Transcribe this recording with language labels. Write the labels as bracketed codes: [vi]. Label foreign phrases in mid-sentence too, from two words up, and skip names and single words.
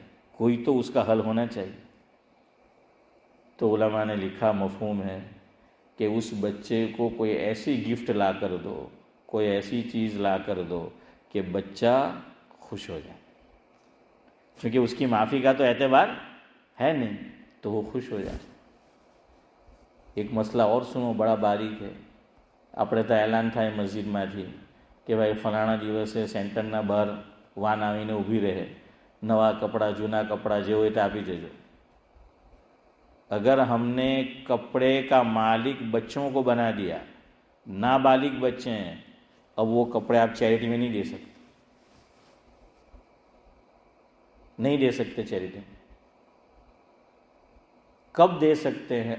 [ur] کوئی تو اس کا حل ہونا چاہیے. تو علماء نے لکھا مفہوم ہے کہ اس بچے کو کوئی ایسی گفٹ لا کر دو، کوئی ایسی چیز لا کر دو کہ بچہ خوش ہو جائے. کیونکہ اس کی معافی کا تو اعتبار ہے نہیں، تو وہ خوش ہو جائے. ایک مسئلہ اور سنو، بڑا باریک ہے. [gu] આપણે તો એલાન થાય મસ્જિદમાંથી કે ભાઈ ફલાણા દિવસે સેન્ટરના બહાર વાન આવીને ઊભી રહે, નવા કપડાં જૂના કપડાં જે હોય તે આપી દેજો. [ur] اگر ہم نے کپڑے کا مالک بچوں کو بنا دیا، نابالغ بچے ہیں، اب وہ کپڑے آپ چیریٹی میں نہیں دے سکتے، نہیں دے سکتے چیریٹی میں. کب دے سکتے ہیں؟